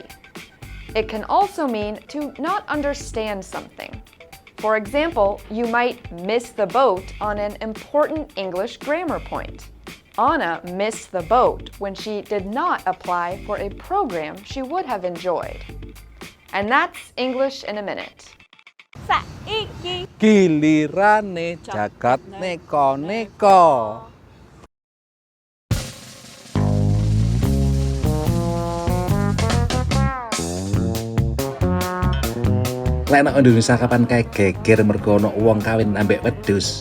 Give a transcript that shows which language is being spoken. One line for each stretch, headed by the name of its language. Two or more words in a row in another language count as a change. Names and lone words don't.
English: It can also mean to not understand something. For example, you might miss the boat on an important English grammar point. Anna missed the boat when she did not apply for a program she would have enjoyed. And that's English in a Minute.
Javanese: Saiki gilirane jagat neko-neko. Lek nang Indonesia kapan kae geger mergo ana wong kawin ambek wedhus.